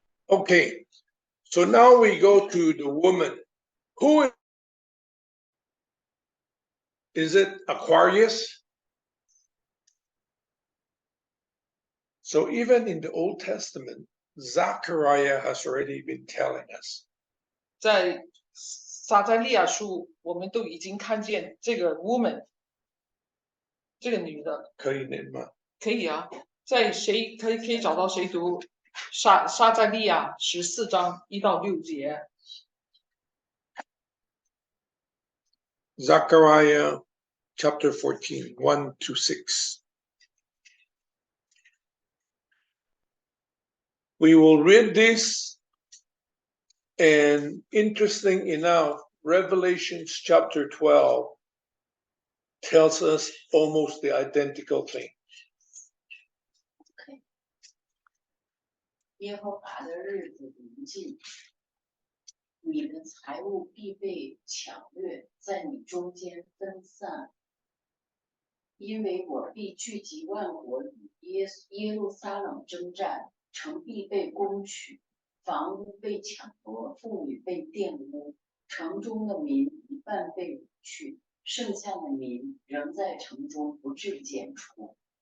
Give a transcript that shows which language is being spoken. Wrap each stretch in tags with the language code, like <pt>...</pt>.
<en>Okay, so now we go to the woman. Who is it? Aquarius? So even in the Old Testament, Zechariah has already been telling us.</en> <zh>在撒迦利亚书，我们都已经看见这个 woman， 这个女的。可以念吗？可以啊，在谁可以找到谁读撒迦利亚14章1到6节。</zh> <en>Zechariah chapter 14, 1 to 6. We will read this, and interesting enough, Revelations chapter 12 tells us almost the identical thing.</en> <zh>耶和华的日子临近，你的财物必被抢掠，在你中间分散。因为我必聚集万国与耶路撒冷征战，城必被攻取，房屋被抢夺，妇女被玷污，城中的民一半被掳去，剩下的民仍在城中不致剪除。</zh>